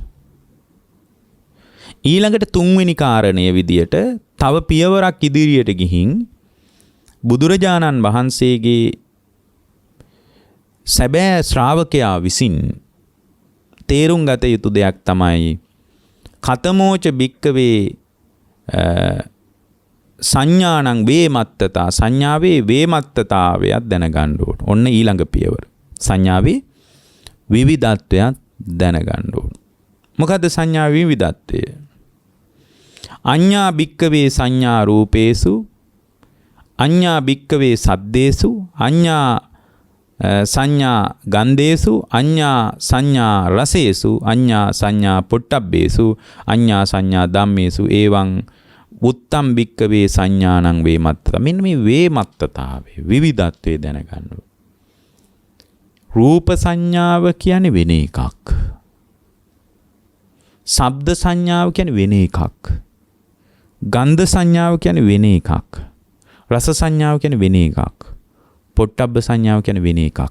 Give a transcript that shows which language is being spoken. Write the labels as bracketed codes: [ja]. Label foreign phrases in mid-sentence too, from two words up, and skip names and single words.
[si] ඊළඟට තුන්වෙනි කාරණය විදියට තව පියවරක් ඉදිරියට ගිහින් බුදුරජාණන් වහන්සේගේ සැබෑ ශ්‍රාවකයා විසින් තේරුම් ගත යුතු දෙයක් තමයි [pi] කතමෝච භික්කවේ සංඥානං වේමත්තතා, [si] සංඥාවේ වේමත්තතාවයක් දැනගන්න ඕන. ඔන්න ඊළඟ පියවර. සංඥාවේ විවිධත්වයක් දැනගන්න ඕන. මොකද්ද සංඥාවේ විවිධත්වය? [pi] අඤ්ඤා භික්කවේ සංඥා රූපේසු අඤ්ඤා භික්කවේ සද්දේසු අඤ්ඤා සංඥා ගන්ධේසු අඤ්ඤා සංඥා රසේසු අඤ්ඤා සංඥා පොට්ටබ්බේසු අඤ්ඤා සංඥා ධම්මේසු එවං උත්තම් භික්කවේ සංඥානං වේමත්තත. [si] මෙන්න මේ වේමත්තතාවේ විවිධත්වයේ දැනගන්න. රූප සංඥාව කියන්නේ වෙන එකක්. ශබ්ද සංඥාව කියන්නේ වෙන එකක්. ගන්ධ සංඥාව කියන්නේ වෙන එකක්. රස සංඥාව කියන්නේ වෙන එකක්. පොට්ටබ්බ සංඥාව කියන්නේ වෙන එකක්.